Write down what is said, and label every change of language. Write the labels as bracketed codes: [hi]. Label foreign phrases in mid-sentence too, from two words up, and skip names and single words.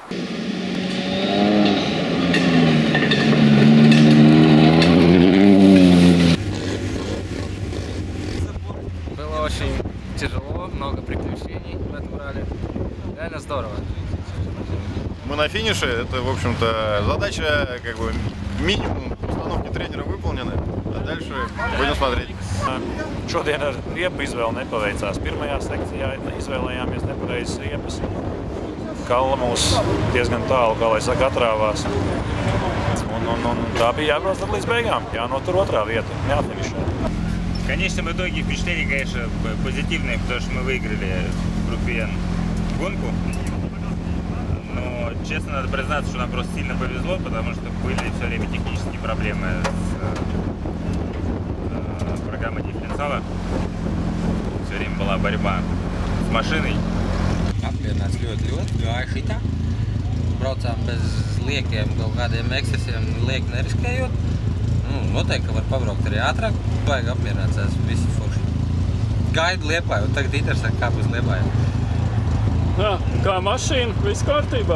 [ru] Было очень тяжело, много приключений в этом ралли. Реально здорово. Мы на финише, это, в общем-то, задача, как бы, минимум установки тренера выполнена, а дальше будем смотреть. [lv] Šodien ar riepu izvēle nepaveicās. Pirmajā sekcijā izvēlējāmies nepareizas riepas. Kalla mūs diezgan tālu, kā lai saka, atrāvās. Un tā bija jābrauc līdz beigām, jānotur otrā vieta, jāfinišē. [ru] В конечном итоге впечатление, конечно, позитивное, потому что мы выиграли в группе N гонку. Но, честно, надо признаться, что нам просто сильно повезло, потому что были все время технические проблемы с программой дифференциала. Все время была борьба с машиной. [lv] Apmierināts ļoti gāja šitā. Braucām bez liekiem kaut kādiem ekscesiem, lieki neriskējot. Noteikti, ka var pabraukt arī ātrāk. Vajag apmierināts, visi forši. Gaidu Liepāju, un tagad interesē, kā būs Liepāja. Jā, kā mašīna, viss kārtībā?